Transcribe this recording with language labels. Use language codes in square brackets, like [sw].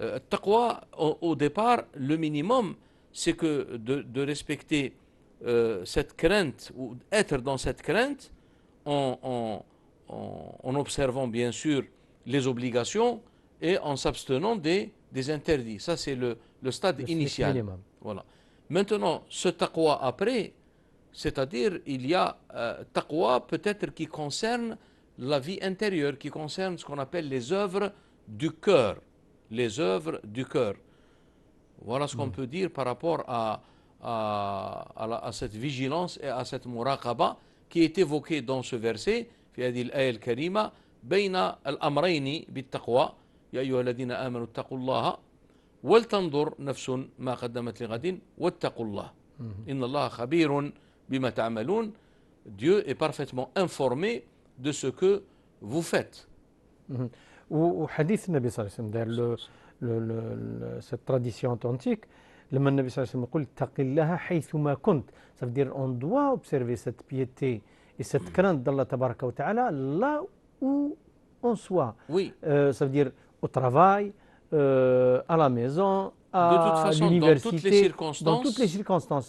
[fr] Taqwa, au départ, le minimum, c'est que de respecter cette crainte, ou être dans cette crainte, en observant bien sûr les obligations et en s'abstenant des interdits. Ça, c'est le stade initial. Minimum. Voilà. Maintenant, ce taqwa après, c'est-à-dire il y a taqwa peut-être qui concerne la vie intérieure, qui concerne ce qu'on appelle les œuvres du cœur. Les œuvres du cœur. Voilà ce qu'on peut dire par rapport à cette vigilance et à cette muraqaba qui est évoquée dans ce verset, [ar] في هذه الآية الكريمة بين الأمرين بالتقوى يا أيها الذين آمنوا اتقوا الله ولتنظر نفس ما قدمت لغد واتقوا الله إن الله خبير بما تعملون. [fr] Dieu est parfaitement informé de ce que vous faites. [ar] وحديث النبي صلى الله عليه وسلم دار [fr] cette tradition authentique. [ar] لما النبي صلى الله عليه وسلم يقول اتق الله حيثما كنت, [fr] ça veut dire on doit observer cette piété et cette crainte d'Allah tabaraka wa ta'ala là où on soit. Oui. Ça veut dire au travail, à la maison, De toute à façon, l'université, dans toutes les circonstances.